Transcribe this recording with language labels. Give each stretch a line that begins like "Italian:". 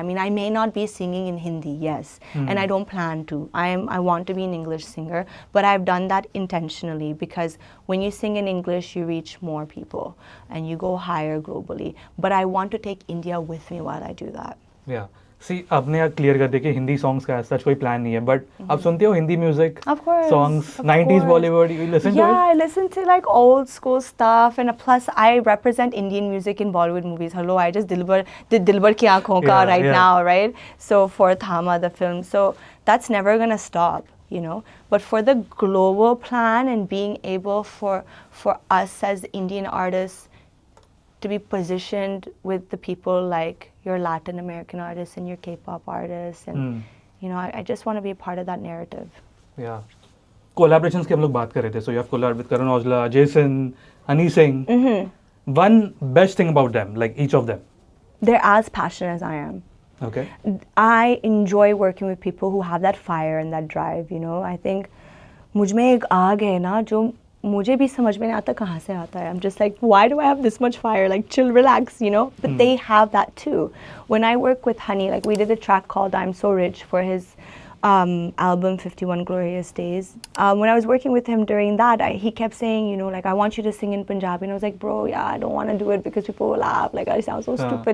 English: I mean, I may not be singing in Hindi, yes, and I don't plan to. I want to be an English singer, but I've done that intentionally, because when you sing in English, you reach more people and you go higher globally. But I want to take India with me while I do that. Yeah.
Hindi: See, आपने clear कर दिया कि Hindi songs का सच कोई plan नहीं है, but आप सुनते हो Hindi music songs 90s Bollywood,
English: you listen to it? Yeah, I listen to like old school stuff, and plus I represent Indian music in Bollywood movies. Hello, I just did Dilbar Ki Aankhon Ka right now, right? So for Thama, the film, so that's never gonna stop, But for the global plan and being able for us as Indian artists to be positioned with the people like your Latin American artists and your K-pop artists, and you know, I just want to be a part of that narrative. Yeah. Collaborations
Hindi: की हम लोग बात कर रहे थे.
English: So you have collaborated with Karan Aujla, Jason, Honey Singh. One best thing about them, like each of them. They're as passionate as I am. Okay. I enjoy working with people who have that fire and that drive, you know. I think
Hindi: मुझ में एक आग है ना जो मुझे भी समझ में नहीं आता कहाँ से आता है.
English: I'm just like, why do I have this much fire? Like, chill, relax, you know. But they have that too. When I work with Honey, like we did a track called I'm So Rich for his album 51 Glorious Days. When I was working with him during that, he kept saying, you know, like, I want you to sing in Punjabi. And I was like, bro, yeah, I don't want to do it because people will laugh. Like, I sound so stupid.